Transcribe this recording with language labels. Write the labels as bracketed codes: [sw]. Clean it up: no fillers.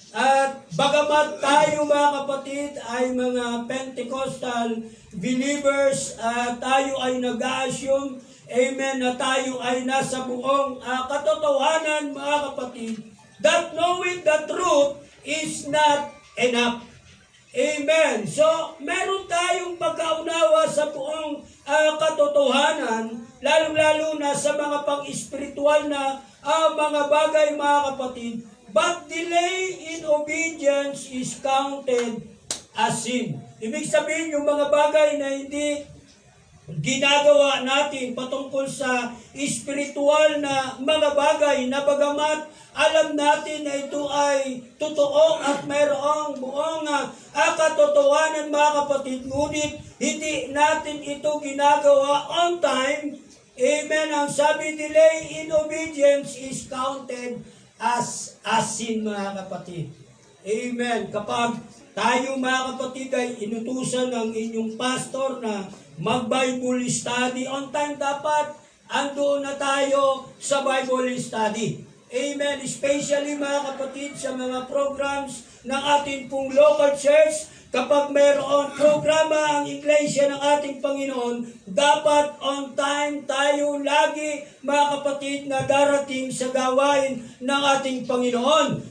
[tl] At bagamat tayo, mga kapatid, ay mga Pentecostal believers, tayo ay nag-assume, amen, na tayo ay nasa buong katotohanan, mga kapatid, [en] that knowing the truth is not enough. [tl] Amen. So, meron tayong pagkaunawa sa buong katotohanan, lalong-lalo na sa mga pang-espiritual na mga bagay, mga kapatid. [en] But delay in obedience is counted as sin. [tl] Ibig sabihin, yung mga bagay na hindi ginagawa natin patungkol sa espiritual na mga bagay na bagamat alam natin na ito ay totoo at mayroong buong katotohanan, mga kapatid, ngunit hindi natin ito ginagawa on time. Amen. Ang sabi, [en] delay in obedience is counted as sin, [tl] mga kapatid. Amen. Kapag tayo, mga kapatid, ay inutusan ng inyong pastor na mag-Bible study, on time dapat andoon na tayo sa Bible study. Amen. [en] Especially [tl] mga kapatid sa mga programs ng ating pong local church, kapag mayroon programa ang Iglesia ng ating Panginoon, dapat on time tayo lagi, mga kapatid, na darating sa gawain ng ating Panginoon.